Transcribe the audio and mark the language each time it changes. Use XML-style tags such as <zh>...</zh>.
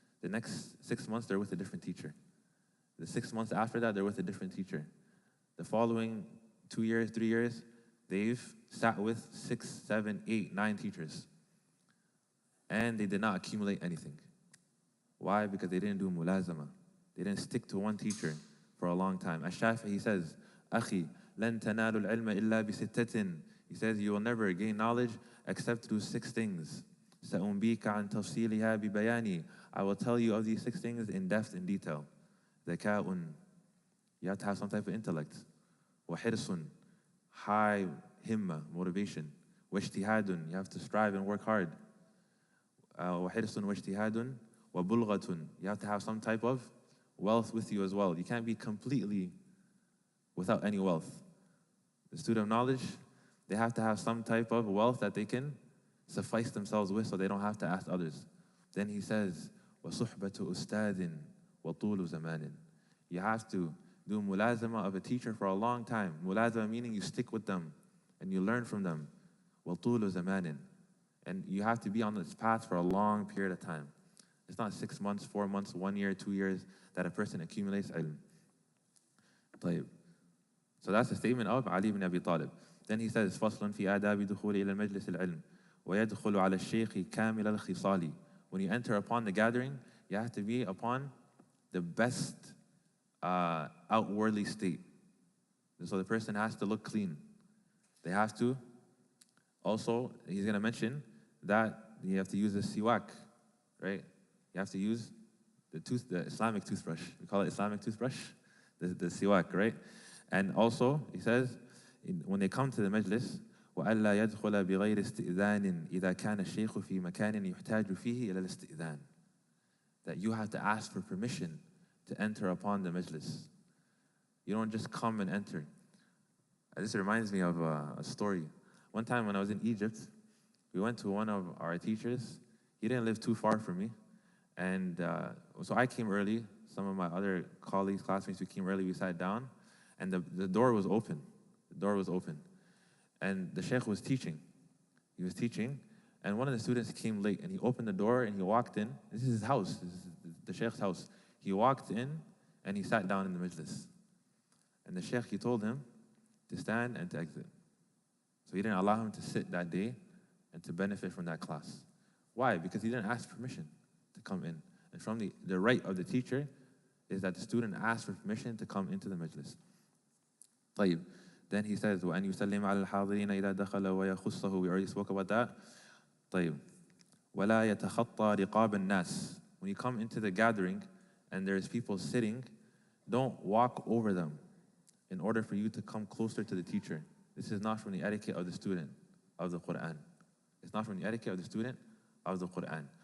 <en>The next 6 months, they're with a different teacher. The 6 months after that, they're with a different teacher. The following 2 years, 3 years, they've sat with 6, 7, 8, 9 teachers. And they did not accumulate anything. Why? Because they didn't do mulazama. They didn't stick to one teacher for a long time. Ash-Shafi'i says,</en> <ar>أَخِي لَن تَنَالُوا الْعِلْمَ إِلَّا بِسِتَّةٍ.</ar> <en>He says, you will never gain knowledge except through 6 things.</en> <ar>سَأُنْبِيكَ عَنْ تَفْصِيلِهَا بِبَيَانِي.</ar> <en>I will tell you of these 6 things in depth, in detail.</en> <ar>ذَكَاءٌ.</ar> <en>You have to have some type of intellect.</en> <ar>وَحِرْصٌ.</ar> <en>High himma, motivation.</en> <ar>وَاجْتِهَادٌ.</ar> <en>You have to strive and work hard.</en> <ar>وَحِرْصٌ وَاجْتِهَادٌ. وَبُلْغَةٌ.</ar> <en>You have to have some type of wealth with you as well. You can't be completely without any wealth. The student of knowledge, They have to have some type of wealth that they can suffice themselves with so they don't have to ask others. Then he says,</en> <ar>وَصُحْبَةُ أُسْتَاذٍ وَطُولُ زَمَانٍ.</ar> <en>You have to do mulazama of a teacher for a long time. Mulazama meaning you stick with them and you learn from them.</en> <ar>وَطُولُ زَمَانٍ.</ar> <en>And you have to be on this path for a long period of time. It's not 6 months, 4 months, 1 year, 2 years that a person accumulates ilm.</en> <ar>طيب.</ar> <en>So that's the statement of Ali ibn Abi Talib. Then he says,</en> <ar>فَصْلٌ فِي آدَابِ دُخُولِ إِلَى الْمَجْلِسِ الْعِلْمِ وَيَدْخُلُ عَلَى الشَّيْخِ كَامِلَ الْخِصَالِ.</ar> <en>When you enter upon the gathering, you have to be upon the best outwardly state. So the person has to look clean. They have to, also, he's going to mention that you have to use the siwak, right? You have to use the Islamic toothbrush. We call it Islamic toothbrush, the siwak, right? And also, he says, when they come to the majlis,</en> <ar>وَأَلَّا يَدْخُلَ بِغَيْرِ اسْتِئْذَانٍ إِذَا كَانَ الشَّيْخُ فِي مَكَانٍ يُحْتَاجُ فِيهِ إِلَى الْإِسْتِئْذَانِ.</ar> <en>That you have to ask for permission to enter upon the majlis. You don't just come and enter. This reminds me of a story. One time when I was in Egypt, we went to one of our teachers. He didn't live too far from me. And so I came early. Some of my other colleagues, classmates, we came early. We sat down. And the door was open. The door was open. And the sheikh was teaching. He was teaching. And one of the students came late. And he opened the door and he walked in. This is his house. This is the sheikh's house. He walked in and he sat down in the majlis. And the sheikh, he told him to stand and to exit. So he didn't allow him to sit that day and to benefit from that class. Why? Because he didn't ask permission to come in. And from the right of the teacher is that the student asks for permission to come into the majlis.</en> <ar>طيب.</ar> <en>Then he says,</en> <ar>وَأَنْ يُسَلِّمَ عَلَى الْحَاضِرِينَ إِذَا دَخَلَ وَيَخُصَّهُ.</ar> <en>We already spoke about that.</en> <ar>طيب. وَلَا يَتَخَطَّى رِقَابَ النَّاسِ.</ar> <en>When you come into the gathering and there's people sitting, don't walk over them in order for you to come closer to the teacher. This is not from the etiquette of the student of the Quran. It's not from the etiquette of the student of the Quran.</en>